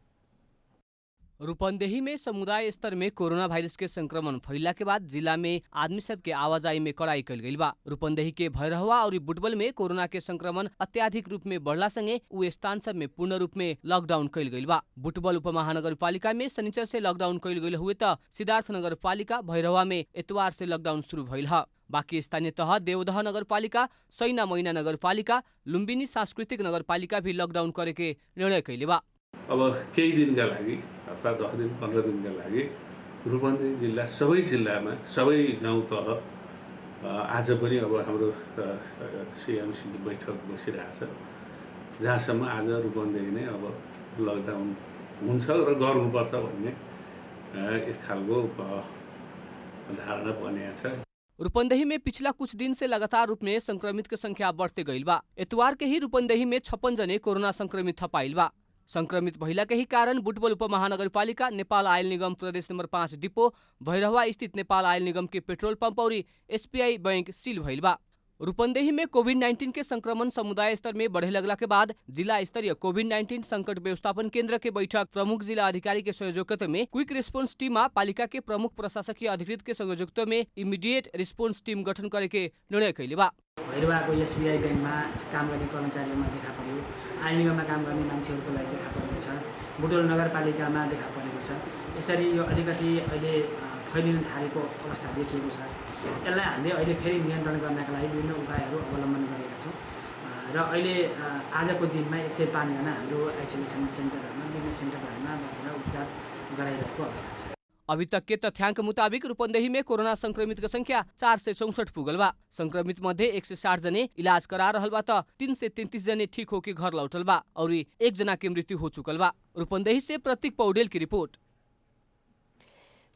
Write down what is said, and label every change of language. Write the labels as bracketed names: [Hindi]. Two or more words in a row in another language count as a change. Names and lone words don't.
[Bhojpuri] रूपंदेही में समुदाय स्तर में कोरोना वायरस के संक्रमण फैला के बाद जिला में आदमी सब के आवाजाही में कड़ाई कल गई बा। रूपंदेही के भैरहवा और बुटवल में कोरोना के संक्रमण अत्याधिक रूप में बढ़ला संगे उ स्थान सब में पूर्ण रूप में लॉकडाउन कल गई बा। बुटवल उपमहानगरपालिका में शनिचर से लॉकडाउन कल गई हुए तो सिद्धार्थ नगरपालिका भैरहवा में इतवार से लॉकडाउन शुरू भइल ह। बाकी स्थानीय तह देवदह नगरपालिका, सैना मैना नगरपालिका, लुम्बिनी सांस्कृतिक नगरपालिका भी लॉकडाउन करे के निर्णय कैले बा। [Nepali] अब केही दिनका लागि अथवा 10 दिन 15 दिनका लागि रूपन्देही जिल्ला सबै जिल्लामा सबै गाउँ तह आज पनि अब हाम्रो सीएमसी बैठक बसिरहेछ, जहाँसम्म आज रूपन्देही नै अब लकडाउन हुन्छ र गर्नुपर्छ भन्ने एक खालको धारणा बनिएको छ। [Bhojpuri] रूपंदेही में पिछला कुछ दिन से लगातार रूप में संक्रमित के संख्या बढ़ते गईल बा। इतवार के ही रूपंदेही में 56 जने कोरोना संक्रमित थपाइल बा। संक्रमित भइला के ही कारण बुटवल उपमहानगरपालिका, नेपाल आयल निगम प्रदेश नंबर 5 डिपो, भैरहवा स्थित नेपाल आयल निगम के पेट्रोल पंप और एसबीआई बैंक सील भइल बा। रूपंदेही में कोविड-19 के संक्रमण समुदाय स्तर में बढ़े लगला के बाद जिला स्तरीय कोविड-19 संकट व्यवस्थापन केंद्र के बैठक प्रमुख जिला अधिकारी के सहयोगिता में [English] quick response team [Bhojpuri] पालिका के प्रमुख प्रशासकीय अधिकृत के सहयोगिता में [English] immediate response team [Bhojpuri] गठन करे के निर्णय कैले बा। [Nepali] भैरवाको एसबीआई बैंकमा काम गर्ने कर्मचारीहरूमा देखा पर्यो, आयल निगममा काम गर्ने मान्छेहरूको लागि देखा परेको छ, बुटवल नगरपालिकामा देखा परेको छ। यसरी यो अलिकति अहिले फैलिन थालेको अवस्था देखिएको छ। यसलाई हामीले अहिले फेरि नियन्त्रण गर्नका लागि विभिन्न उपायहरू अवलम्बन गरेका छौँ र अहिले आजको दिनमा 105 जना हाम्रो आइसोलेसन सेन्टरहरूमा, विभिन्न सेन्टरहरूमा बसेर उपचार गराइरहेको अवस्था छ। [Bhojpuri] अभी तक के तथ्याङ्क मुताबिक रूपंदेही में कोरोना संक्रमित की संख्या 464 पुगल बा। संक्रमित मध्ये 160 जने इलाज करा रहल बा त 333 जने ठीक होके घर लौटल बा और 1 जना की मृत्यु हो चुकल बा। रूपंदेही से प्रतीक पौडेल की रिपोर्ट।